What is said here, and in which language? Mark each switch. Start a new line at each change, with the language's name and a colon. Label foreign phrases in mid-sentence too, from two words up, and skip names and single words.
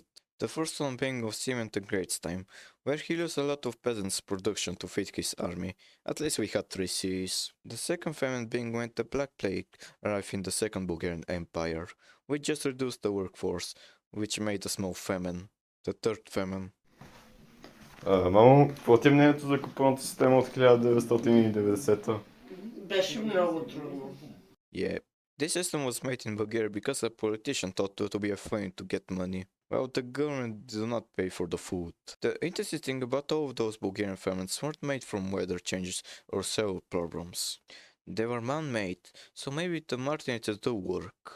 English: The first one being of Simeon the Great's time, where he lost a lot of peasants' production to feed his army. At least we had 3 seas. The second famine being when the Black Plague arrived in the Second Bulgarian Empire, which just reduced the workforce, which made a small famine. The third famine.
Bulgarian: Мамо, какво ти е мнението за купонната система от 1990-та? Беше много трудно.
English: Yeah. This system was made in Bulgaria because a politician thought it to be a way to get money, while the government did not pay for the food. The interesting thing about all of those Bulgarian famines weren't made from weather changes or civil problems. They were man-made, so maybe the Martenitsa do work.